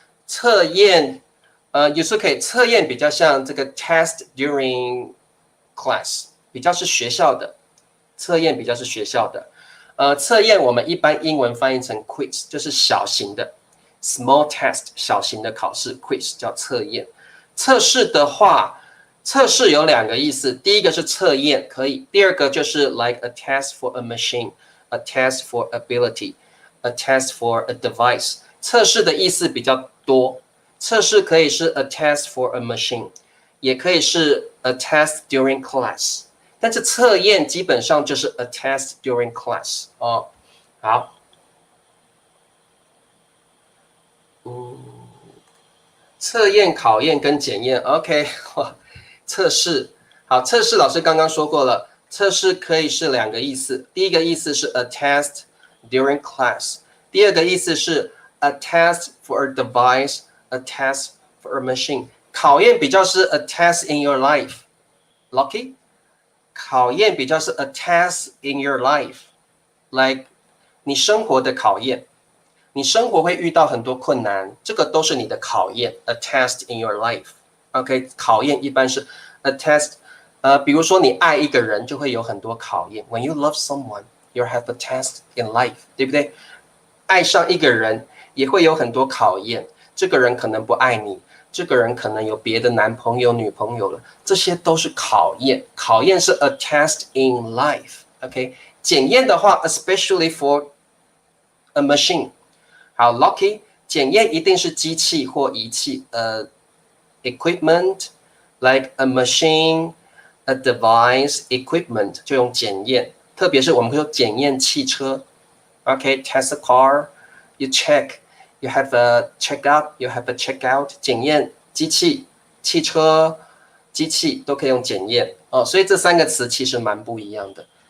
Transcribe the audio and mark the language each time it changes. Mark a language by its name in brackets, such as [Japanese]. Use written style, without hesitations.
[Chinese] 测验有时候可以，测验比较像这个 [English] test during class， [Chinese] 比较是学校的。测验比较是学校的。测验我们一般英文翻译成 quiz， 就是小型的 [English] small test， [Chinese] 小型的考试 quiz 叫测验。测试的话，测试有两个意思，第一个是测验可以，第二个就是 [English] like a test for a machine， a test for ability， a test for a device。 [Chinese] 测试的意思比较多，测试可以是 [English] a test for a machine， [Chinese] 也可以是 [English] a test during class。 [Chinese] 但是测验基本上就是 [English] a test during class [Chinese] 好，测验、考验跟检验 ，OK， 测试，好，测试老师刚刚说过了，测试可以是两个意思，第一个意思是 [English] a test during class， [Chinese] 第二个意思是 [English] a test for a device，a test for a machine。 [Chinese] 考验比较是 [English] a test in your life， [Chinese] Lucky。考验比较是 [English] a test in your life， [Chinese] like 你生活的考验，你生活会遇到很多困难，这个都是你的考验 ，a test in your life。OK， 考验一般是 a test，比如说你爱一个人就会有很多考验。 [English] When you love someone, you have a test in life， 对不对？ [Chinese] 爱上一个人也会有很多考验，这个人可能不爱你，这个人可能有别的男朋友、女朋友了，这些都是考验。考验是 [English] a test in life， [Chinese] OK？ 检验的话 ， [English] especially for a machine。 [Chinese] 好 ，Lucky， 检验一定是机器或仪器， [English] equipment like a machine。 A device equipment [Chinese] 就用检验，特别是我们会说检验汽车 ，OK， [English] test a car， you check， you have a check out， [Chinese] you have a check out， 检验机器、汽车、机器都可以用检验哦，所以这三个词其实蛮不一样的。